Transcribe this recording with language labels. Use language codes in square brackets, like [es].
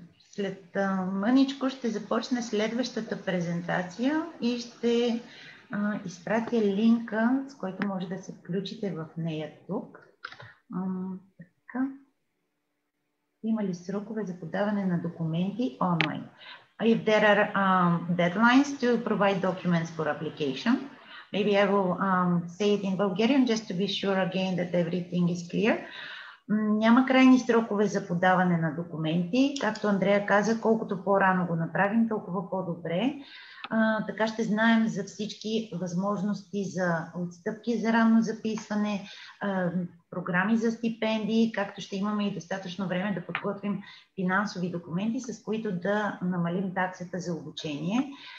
[bg] След мъничко ще започне следващата презентация и ще изпратя линка, с който може да се включите в нея тук. Така. Има ли срокове за подаване на документи онлайн? [en] If there are deadlines to provide documents for application, maybe I will say it in Bulgarian just to be sure again that everything is clear. [bg] Няма крайни срокове за подаване на документи. Както Андрея каза, колкото по-рано го направим, толкова по-добре. Така ще знаем за всички възможности за отстъпки за ранно записване, програми за стипендии, както ще имаме и достатъчно време да подготвим финансови документи, с които да намалим таксата за обучение.